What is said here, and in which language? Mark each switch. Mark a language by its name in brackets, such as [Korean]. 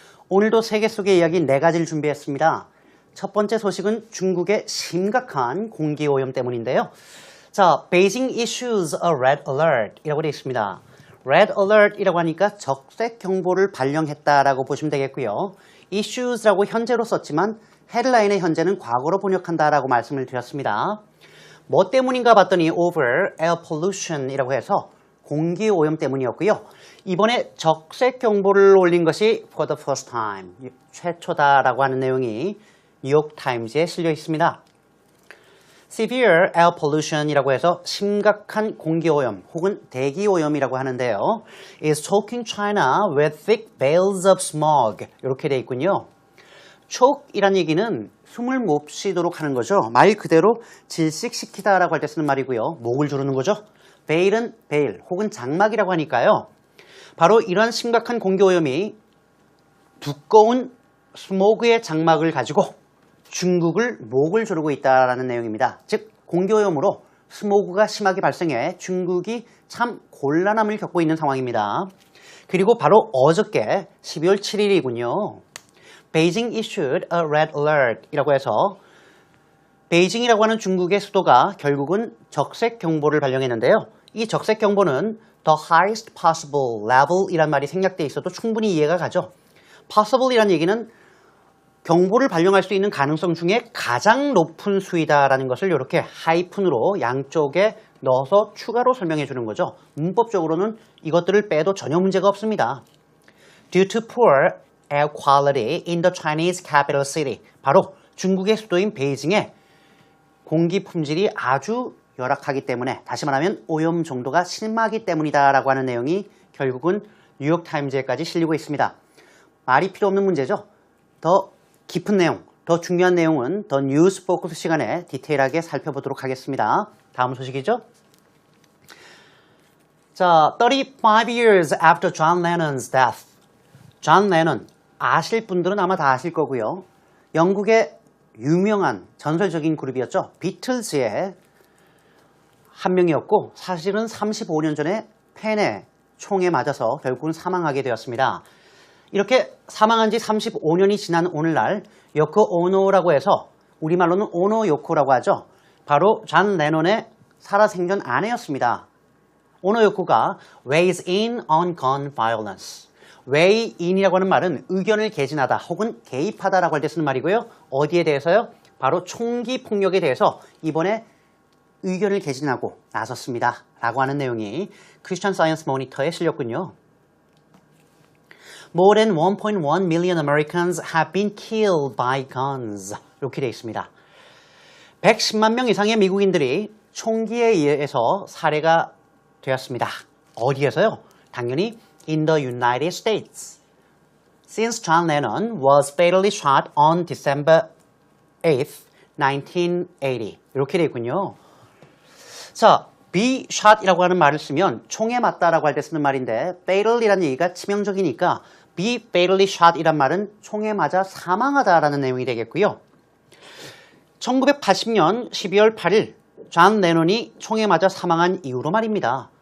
[Korean] 오늘도 세계 속의 이야기 4가지를 준비했습니다. 첫 번째 소식은 중국의 심각한 공기오염 때문인데요. [English] 자, Beijing issues a red alert [Korean] 이라고 되어 있습니다. [English] Red alert [Korean] 이라고 하니까 적색 경보를 발령했다라고 보시면 되겠고요. issues라고 현재로 썼지만 헤드라인의 현재는 과거로 번역한다라고 말씀을 드렸습니다. 뭐 때문인가 봤더니 [English] over air pollution [Korean] 이라고 해서 공기오염 때문이었고요. 이번에 적색 경보를 올린 것이 [English] for the first time, [Korean] 최초다라고 하는 내용이 뉴욕타임즈에 실려 있습니다. [English] Severe air pollution [Korean] 이라고 해서 심각한 공기오염 혹은 대기오염이라고 하는데요. [English] is choking China with thick veils of smog [Korean] 이렇게 되어 있군요. choke이란 얘기는 숨을 못 쉬도록 하는 거죠. 말 그대로 질식시키다라고 할 때 쓰는 말이고요. 목을 조르는 거죠. veil은 veil 혹은 장막이라고 하니까요. 바로 이러한 심각한 공기오염이 두꺼운 스모그의 장막을 가지고 중국을 목을 조르고 있다는 내용입니다. 즉 공기오염으로 스모그가 심하게 발생해 중국이 참 곤란함을 겪고 있는 상황입니다. 그리고 바로 어저께 12월 7일이군요. [English] Beijing issued a red alert [Korean] 이라고 해서 베이징이라고 하는 중국의 수도가 결국은 적색 경보를 발령했는데요. 이 적색 경보는 [English] the highest possible level [Korean] 이란 말이 생략되어 있어도 충분히 이해가 가죠. possible 이란 얘기는 경보를 발령할 수 있는 가능성 중에 가장 높은 수위다라는 것을 이렇게 하이픈으로 양쪽에 넣어서 추가로 설명해 주는 거죠. 문법적으로는 이것들을 빼도 전혀 문제가 없습니다. [English] Due to poor air quality in the Chinese capital city. [Korean] 바로 중국의 수도인 베이징에 공기 품질이 아주 열악하기 때문에, 다시 말하면 오염 정도가 심하기 때문이다라고 하는 내용이 결국은 뉴욕타임즈에까지 실리고 있습니다. 말이 필요 없는 문제죠. 더 깊은 내용, 더 중요한 내용은 더 뉴스 포커스 시간에 디테일하게 살펴보도록 하겠습니다. 다음 소식이죠. [English] 자, 35 years after John Lennon's death. [Korean] 존 레넌, 아실 분들은 아마 다 아실 거고요. 영국의 유명한 전설적인 그룹이었죠. 비틀즈의 한 명이었고 사실은 35년 전에 펜의 총에 맞아서 결국은 사망하게 되었습니다. 이렇게 사망한 지 35년이 지난 오늘날 요코 오노라고 해서 우리말로는 오노 요코라고 하죠. 바로 존 레논의 살아생전 아내였습니다. [English] 오노 요코가 weighs in on gun violence. [Korean] weigh in이라고 하는 말은 의견을 개진하다 혹은 개입하다라고 할 때 쓰는 말이고요. 어디에 대해서요? 바로 총기 폭력에 대해서 이번에 의견을 개진하고 나섰습니다. 라고 하는 내용이 크리스천 사이언스 모니터에 실렸군요. [English] More than 1.1 million Americans have been killed by guns. [Korean] 이렇게 되어 있습니다. 110만 명 이상의 미국인들이 총기에 의해서 살해가 되었습니다. 어디에서요? 당연히 [English] in the United States. Since John Lennon was fatally shot on December 8th, 1980. [Korean] 이렇게 되어 있군요. 자, be shot이라고 하는 말을 쓰면 총에 맞다라고 할 때 쓰는 말인데 fatal이라는 얘기가 치명적이니까 [English] be fatally shot [Korean] 이란 말은 총에 맞아 사망하다라는 내용이 되겠고요. 1980년 12월 8일 존 레논이 총에 맞아 사망한 이후로 말입니다.